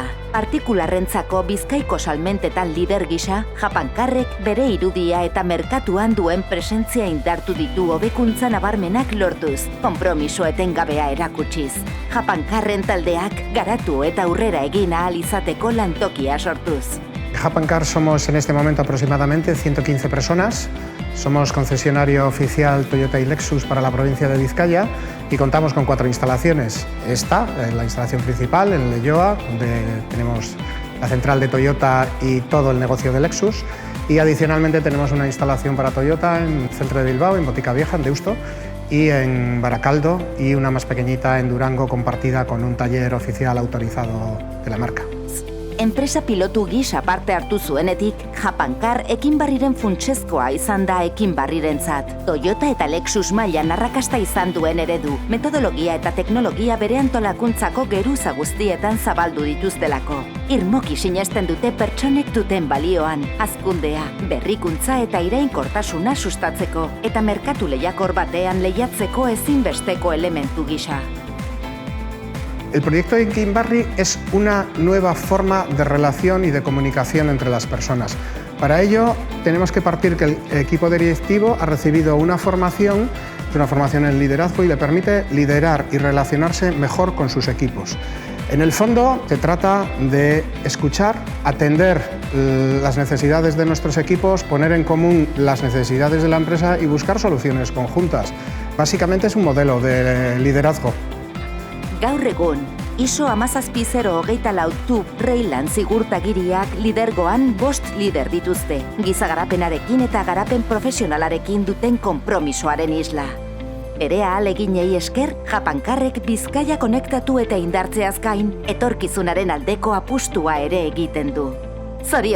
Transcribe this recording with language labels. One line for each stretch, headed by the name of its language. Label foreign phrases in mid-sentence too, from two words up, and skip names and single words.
Basque: Partikularrentzako Bizkaiko salmentetan lider gisa, Japankarrek bere irudia eta merkatuan duen presentzia indartu ditu hobekuntza nabarmenak lortuz, konpromiso etengabea erakutsiz. Japankarren taldeak garatu eta aurrera egin ahal izateko lantokia sortuz.
Spanish: Japankar somos en este momento aproximadamente 115 personas. Somos concesionario oficial Toyota y Lexus para la provincia de Vizcaya y contamos con 4 instalaciones. Esta, la instalación principal en Leioa, donde tenemos la central de Toyota y todo el negocio de Lexus. Y adicionalmente tenemos una instalación para Toyota en el centro de Bilbao, en Botica Vieja, en Deusto, y en Baracaldo, y una más pequeñita en Durango, compartida con un taller oficial autorizado de la marca.
Basque: Enpresa pilotu gisa parte hartu zuenetik, Japankar Ekinbarriren funtsezkoa izan da Ekinbarrirentzat. Toyota eta Lexus mailan arrakasta izan duen eredu, metodologia eta teknologia bere antolakuntzako geruza guztietan zabaldu dituztelako. Irmoki sinesten dute pertsonek duten balioan, hazkundea, berrikuntza eta irainkortasuna sustatzeko, eta merkatu lehiakor batean lehiatzeko ezinbesteko elementu gisa.
Spanish: El proyecto de Ekinbarri es una nueva forma de relación y de comunicación entre las personas. Para ello tenemos que partir que el equipo directivo ha recibido una formación en liderazgo y le permite liderar y relacionarse mejor con sus equipos. En el fondo se trata de escuchar, atender las necesidades de nuestros equipos, poner en común las necesidades de la empresa y buscar soluciones conjuntas. Básicamente es un modelo de liderazgo.
Basque: Gaur egun, ISO 17024 Reilan zigurtagiriak lidergoan 5 lider dituzte, giza garapenarekin eta garapen profesionalarekin duten konpromisoaren isla. Bere ahaleginei esker, Japankarrek Bizkaia konektatu eta indartzeaz gain, etorkizunaren aldeko apustua ere egiten du.